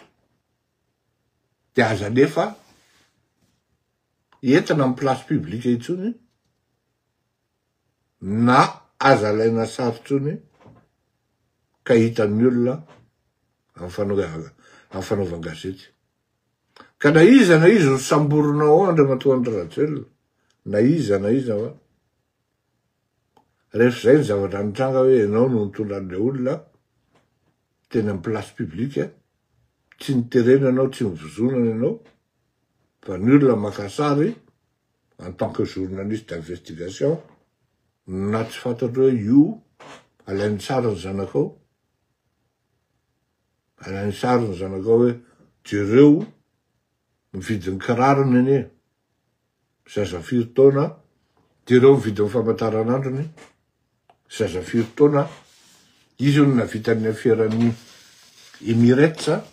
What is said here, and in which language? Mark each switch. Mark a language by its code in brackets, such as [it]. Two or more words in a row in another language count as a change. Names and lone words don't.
[mg] de aza nefa entina amin'ny [fr] place publique [mg] itsony na aza alaina sarotsony ka hitan'ny olona amin'ny fanaovan-gazety ka na izy ho samborinao andro matoandro ratselona na iza va rehefa zay ny zavatra nitranga hoe ianao no nitondran'le olona teny amin'ny [fr] place publique [mg] tsy niterena anao tsy nivozonana ianao fa ny olona makasary [fr] en tant que journaliste d'investigation [mg] na tsy fantatro hoe io alainy tsara ny zanakao alainy tsara ny zanakao hoe jereo mividy ny kirarony anie zaza 4 taona jereo mividy ny famantaranandrony zaza 4 taona izy io no navitan'ny afiran'ny Emirates